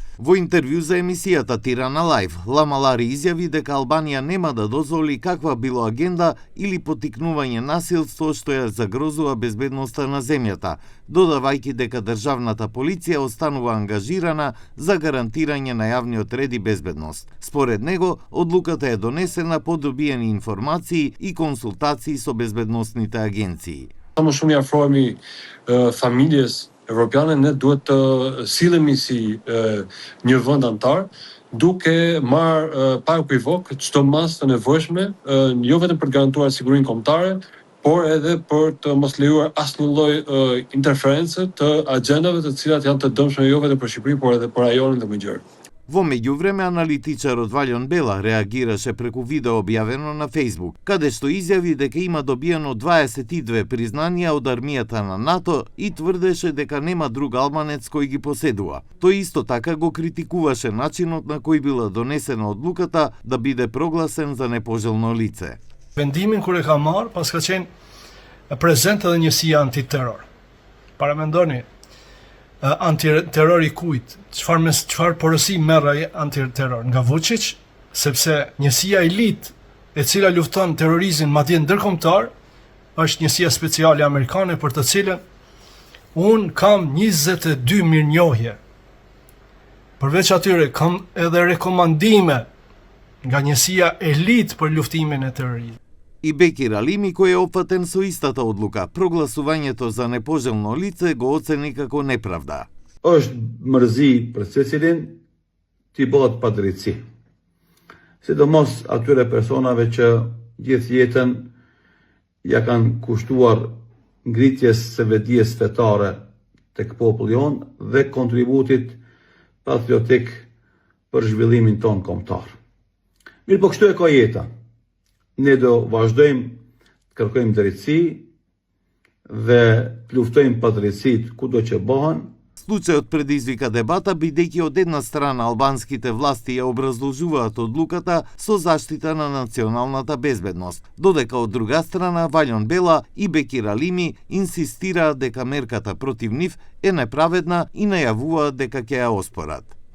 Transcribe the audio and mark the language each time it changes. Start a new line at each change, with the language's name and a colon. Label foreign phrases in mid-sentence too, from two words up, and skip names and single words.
Macedonian: Во интервју за емисијата Тирана Лайв, Ламалари изјави дека Албанија нема да дозволи каква било агенда или поттикнување насилство што ја загрозува безбедноста на земјата, додавајќи дека државната полиција останува ангажирана за гарантирање на јавниот ред и безбедност. Според него, одлуката е донесена по добиени информации и консултации со безбедносните агенции.
Albanian: Më shumë i afrohemi familjes evropiane, ne duhet të sillemi si një vend antar, duke marrë pa ekivok çdo masë të nevojshme, jo vetëm për të garantuar sigurinë kombëtare, por edhe për të mos lejuar asnjë lloj interferencë të agjendave të cilat janë të dëmshme jo vetëm për Shqipërinë, por edhe për rajonin dhe më gjerë.
Macedonian: Во меѓувреме, аналитичарот Валјон Бела реагираше преку видео објавено на Facebook, каде што изјави дека има добиено 22 признанија од армијата на НАТО и тврдеше дека нема друг албанец кој ги поседува. Тој исто така го критикуваше начинот на кој била донесена одлуката да биде прогласен за непожелно лице.
Albanian: Vendimin kur e ka marrë, pas ka qenë prezent edhe njësia antiterror. Paramendoni, antiterror i kujt, çfarë porosi merr antiterror nga Vučić, sepse njësia elit e cila lufton terrorizmin madje ndërkombëtar është njësia speciale amerikane për të cilën un kam 22 mirënjohje. Përveç atyre kam edhe rekomandime nga njësia elit për luftimin e terrorizmit.
Macedonian: И Бекир Алими, кој е опфатен со истата одлука, прогласувањето за непожелно лице го оцени како неправда.
Albanian: Është mërzi për secilin t'i bëhet padrejtësi. Sidomos atyre personave që gjithë jetën ja kanë kushtuar ngritjes së vetdijes fetare tek populli jon dhe kontributit patriotik për zhvillimin ton kombëtar. Mirë, po kështu e ka jeta. Ne do vazhdojmë të kërkojmë drejtësi dhe të luftojmë pa drejtësit kudo që bëhen.
Macedonian: Случајот предизвика дебата бидејќи од една страна албанските власти ја образложуваат одлуката со заштита на националната безбедност, додека од друга страна Валјон Бела и Бекир Алими инсистираат дека мерката против нив е неправедна и најавуваат дека ќе ја оспорат.